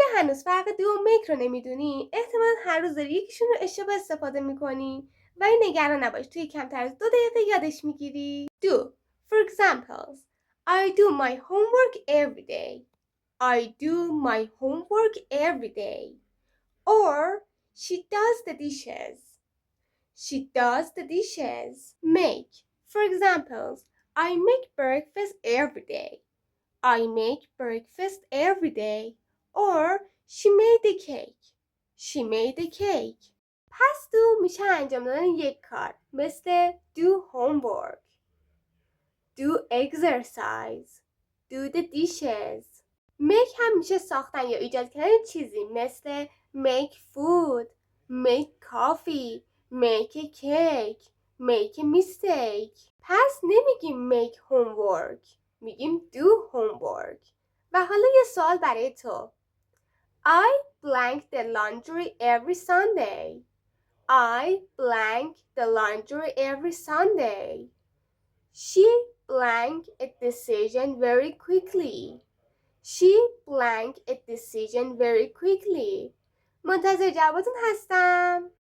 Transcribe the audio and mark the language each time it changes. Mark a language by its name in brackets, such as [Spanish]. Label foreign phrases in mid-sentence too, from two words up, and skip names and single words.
[Persian] هنوز فرق do و make رو نمیدونی، احتمالاً هر روز داری یکیشون رو اشتباه استفاده میکنی. ولی نگران نباش، توی کمتر از 2 دقیقه یادش میگیری. [English] Do. For examples, I do my homework every day. I do my homework every day. Or she does the dishes. She does the dishes. Make. For examples, I make breakfast every day. I make breakfast every day. Or she made the cake. She made the cake. [Persian] پس do میشه انجام دادن یک کار، مثل [English] do homework, do exercise, do the dishes. [Persian] make هم میشه ساختن یا ایجاد کردن چیزی، مثل [English] make food, make coffee, make a cake, make a mistake. [Persian] پس نمیگیم [English] make homework، [Persian] میگیم [English] do homework. [Persian] و حالا یه سوال برای تو. [English] I blank the laundry every Sunday. I blank the laundry every Sunday. She blank a decision very quickly. She blank a decision very quickly. [Persian] منتظر جوابتون هستم.